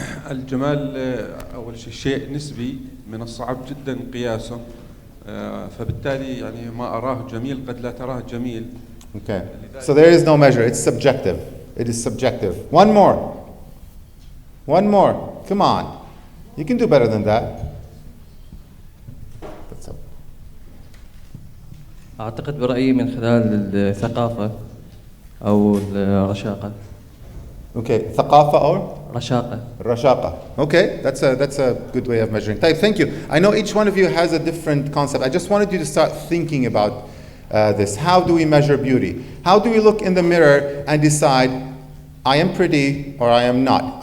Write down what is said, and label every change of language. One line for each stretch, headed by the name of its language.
Arabic: الجمال أول شيء نسبي من الصعب جدا قياسه فبالتالي يعني ما أراه جميل قد لا تراه جميل.
English: Okay, so there is no measure. It's subjective. It is subjective. One more. Come on. You can do better than that. That's up.
Arabic: أعتقد برأيي من خلال الثقافة أو الرشاقة.
English: Okay, ثقافة or?
Arabic: رشاقة. Rashaqa.
English: Okay, that's a good way of measuring. Thank you. I know each one of you has a different concept. I just wanted you to start thinking about this. How do we measure beauty? How do we look in the mirror and decide, I am pretty or I am not?